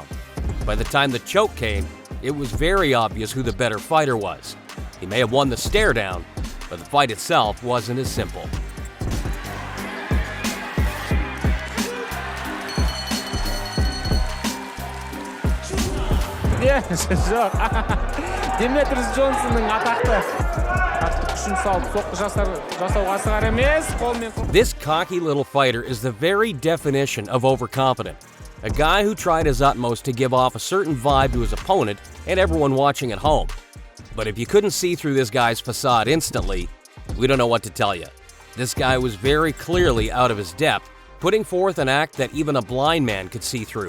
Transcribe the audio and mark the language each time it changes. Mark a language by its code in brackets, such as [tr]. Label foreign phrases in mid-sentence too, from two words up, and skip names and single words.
[en] By the time the choke came, it was very obvious who the better fighter was. He may have won the stare down, but the fight itself wasn't as simple. [kk] Demetrius Johnson'ның атақты күшін салып соққы жасауға асығар емес, қолмен. [en] This cocky little fighter is the very definition of overconfident. A guy who tried his utmost to give off a certain vibe to his opponent and everyone watching at home. But if you couldn't see through this guy's facade instantly, we don't know what to tell you. This guy was very clearly out of his depth, putting forth an act that even a blind man could see through.